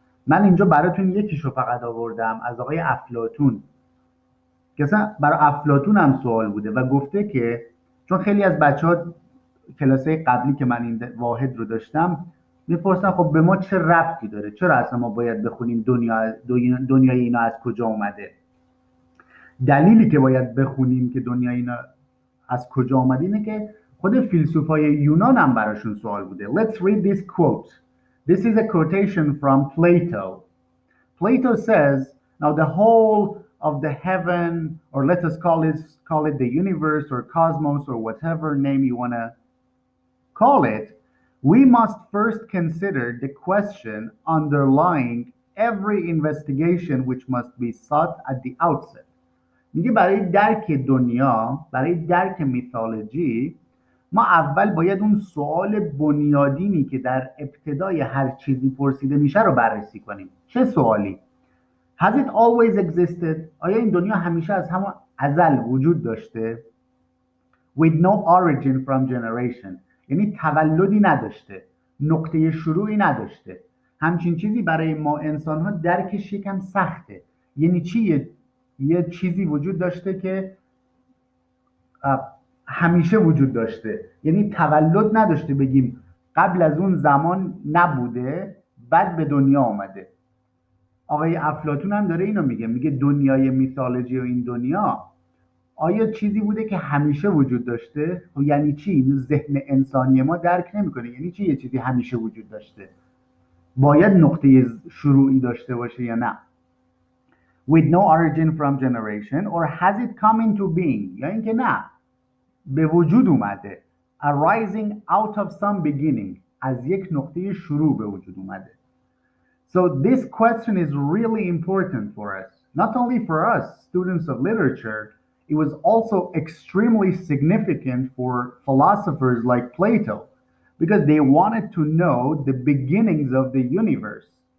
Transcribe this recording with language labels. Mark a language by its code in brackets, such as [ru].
[fa] من اینجا براتون یکیشو فقط آوردم از آقای افلاطون که اصلا برای افلاطون هم سوال بوده و گفته که چون خیلی از بچه‌ها کلاسای قبلی که من این واحد رو داشتم میپرسن خب به ما چه ربطی داره، چرا اصلا ما باید بخونیم دنیای اینا از کجا اومده. دلیلی که باید بخونیم که دنیای اینا از کجا اومده اینه که خود فیلسوفای یونان هم براشون سوال بوده. [en] Let's read this quote. This is a quotation from Plato. Plato says, now the whole of the heaven, or let us call it the universe or cosmos or whatever name you want to call it, we must first consider the question underlying every investigation which must be sought at the outset. [fa] میگه برای درک دنیا، برای درک میثولوژی، ما اول باید اون سوال بنیادینی که در ابتدای هر چیزی پرسیده میشه رو بررسی کنیم. چه سوالی؟ [en] Has it always existed? [fa] آیا این دنیا همیشه از همون ازل وجود داشته؟ [en] With no origin from generation. [fa] یعنی تولدی نداشته، نقطه شروعی نداشته. همچین چیزی برای ما انسان ها درکش یکم سخته. یعنی چی؟ یه چیزی وجود داشته که همیشه وجود داشته، یعنی تولد نداشته بگیم قبل از اون زمان نبوده بعد به دنیا آمده. آقای افلاطون هم داره اینو میگه دنیای میثولوژی و این دنیا آیا چیزی بوده که همیشه وجود داشته؟ و یعنی چی؟ اینو ذهن انسانی ما درک نمیکنه. یعنی چی یه چیزی همیشه وجود داشته؟ باید نقطه شروعی داشته باشه یا نه؟ [en] With no origin from generation or has it come into being؟ [fa] یا اینکه نه، به وجود اومده. [en] Arising out of some beginning، [fa] از یک نقطه شروع به وجود اومده. [en] So this question is really important for us. Not only for us, students of literature, it was also extremely significant for philosophers like Plato, because they wanted to know the beginnings of the universe.